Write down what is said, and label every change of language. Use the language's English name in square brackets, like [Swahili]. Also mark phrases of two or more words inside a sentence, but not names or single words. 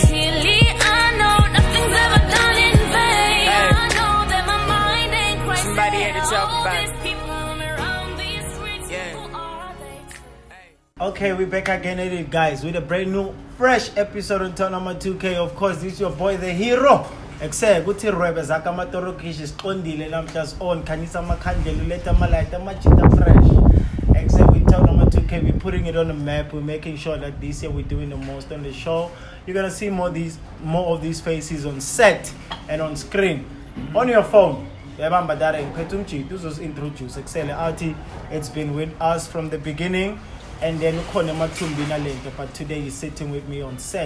[English] Clearly, I know nothing's ever done in vain. I know that my mind ain't crazy. Somebody had to talk All about these it. people around these streets, who are they? Okay, we're back again at it, guys, with a brand new, fresh episode on Turn Number 2K. Of course, this is your boy, the hero. Except, [Zulu] kuthi rwebe zaka matorokishi skondile namhla on khanisa makhandlela uletha amalight amachita fresh. [English] Except with Turn Number 2K, we're putting it on the map. We're making sure that this year we're doing the most on the show. You're gonna see more of these faces on set and on screen, on your phone. Introduce Excel Artie. It's been with us from the beginning. And then later, but today he's sitting with me on set.